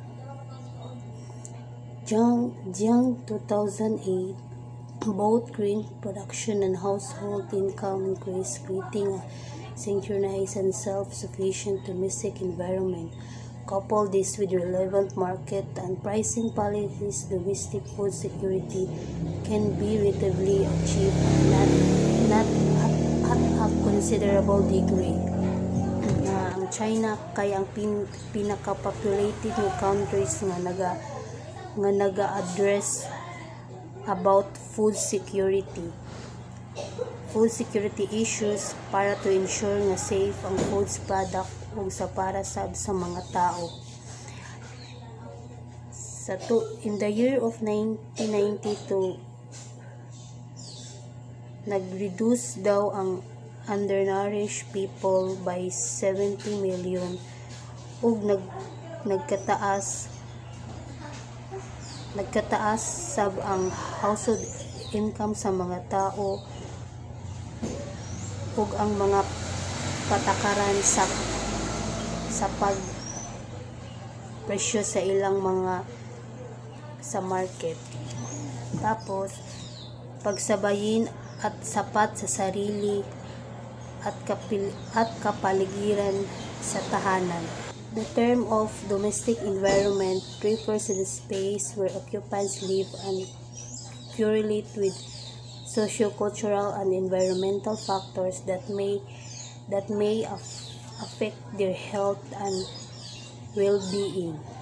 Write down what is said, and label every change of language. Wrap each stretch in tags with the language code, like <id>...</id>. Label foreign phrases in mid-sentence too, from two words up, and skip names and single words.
<en>Jiang 2008, both grain production and household income increased, creating a synchronized and self-sufficient domestic environment. Couple this with relevant market and pricing policies, domestic food security can be relatively achieved, not at a considerable degree.</en> <ceb>Ang China kay ang pinaka-populated nga countries nga naga-address</ceb> <en>about food security issues</en> <ceb>para</ceb> <en>to ensure</en> <ceb>nga safe ang</ceb> <en>foods product</en> <ceb>ug para sa mga tao.</ceb> <en>In the year of 1992,</en> <ceb>nag-reduce daw ang</ceb> <en>undernourished people by 70 million</en> <ceb>ug nagkataas sab ang household income sa mga tao ug ang mga patakaran sa pag presyo sa ilang mga sa market.</ceb> <tl>Tapos pagsabayin at sapat sa sarili at kapaligiran sa tahanan.</tl> <en>The term of domestic environment refers to the space where occupants live and correlate with socio-cultural and environmental factors that may affect their health and well-being.</en>